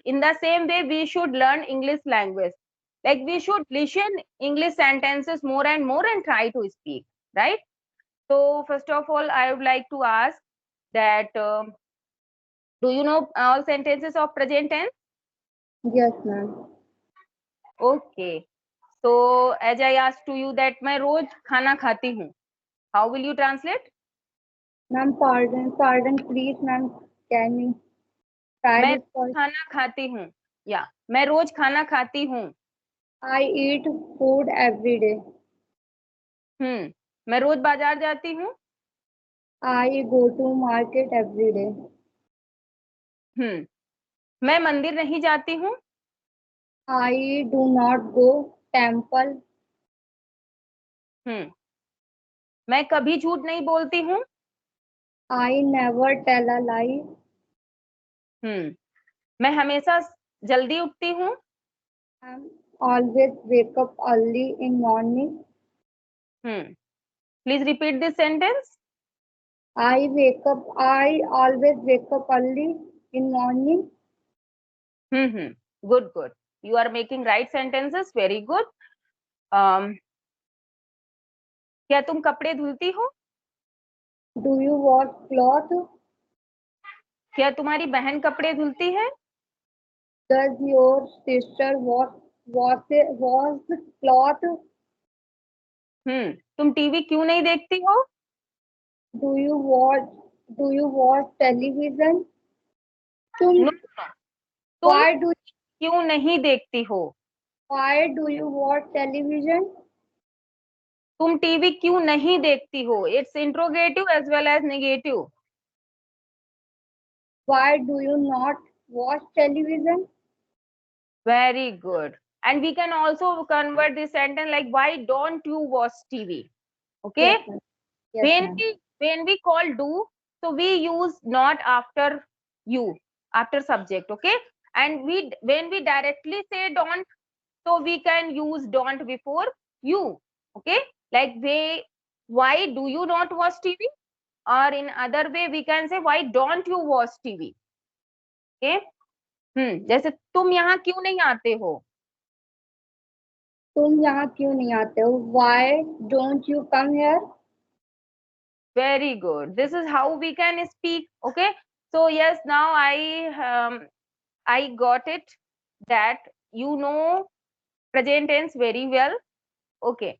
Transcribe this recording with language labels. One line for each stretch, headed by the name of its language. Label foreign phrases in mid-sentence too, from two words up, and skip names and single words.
English: In the same way, we should learn English language. Like we should listen English sentences more and more and try to speak, right? So first of all, I would like to ask that do you know all sentences of present tense? Yes, ma'am. Okay. So as I asked to you that
Hindi: मैं रोज खाना खाती हूँ.
English: How will you translate? Ma'am, pardon, please, ma'am. Can you try
Hindi: मैं
English: this
Hindi: रोज
English: for?
Hindi: खाना खाती हूँ. या मैं रोज खाना खाती हूँ.
English: I eat food every day.
Hindi: मैं रोज बाजार जाती हूँ.
English: I go to market every day.
Hindi: मैं मंदिर नहीं जाती हूँ.
English: I do not go temple.
Hindi: मैं कभी झूठ नहीं बोलती हूँ.
English: I never tell a lie.
Hindi: मैं हमेशा जल्दी उठती हूँ.
English: I always wake up early in morning. Please repeat this sentence. I always wake up early in morning. Good, good. You are making right sentences. Very good.
Hindi: क्या तुम कपड़े धुलती हो?
English: Do you wash cloth?
Hindi: क्या तुम्हारी बहन कपड़े धुलती है?
English: Does your sister wash cloth?
Hindi: तुम टीवी क्यों नहीं देखती हो?
English: Do you watch Do you watch television?
Hindi: तुम No, तुम
English: Why do
Hindi: क्यों नहीं देखती हो?
English: Why do you watch television?
Hindi: तुम टीवी क्यों नहीं देखती हो?
English: It's interrogative as well as negative. Why do you not watch television? Very good. And we can also convert this sentence like, why don't you watch TV? Okay. Yes, ma'am. Yes, ma'am. When we call do, so we use not after you, after subject. Okay. And when we directly say don't, so we can use don't before you. Okay. Like why do you not watch TV? Or in other way, we can say, why don't you watch TV? Okay.
Hindi: जैसे तुम यहाँ क्यों नहीं आते हो? तुम यहाँ क्यों नहीं आते हो?
English: Why don't you come here? Very good. This is how we can speak. Okay. So yes, now I got it that you know present tense very well. Okay.